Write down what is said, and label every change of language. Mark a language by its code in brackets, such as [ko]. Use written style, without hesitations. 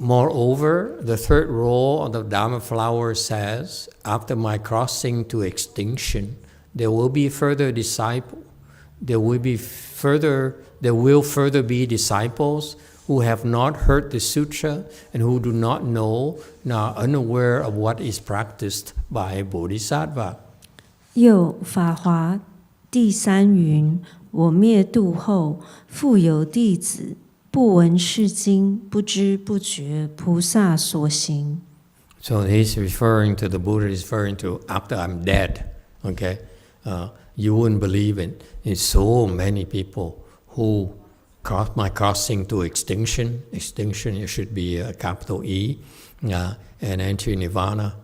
[en] Moreover, the third row of the Dharma flower says, after my crossing to extinction, there will be further disciples. There will further be disciples who have not heard the sutra and who do not know, nor unaware of what is practiced by Bodhisattva. [zh] 又法华第三云：我灭度后，复有弟子不闻是经，不知不觉菩萨所行。 [en] So he's referring to, the Buddha is referring to, after I'm dead, okay? You wouldn't believe it. There's so many people who my crossing to extinction. Extinction, it should be a capital E. And enter Nirvana.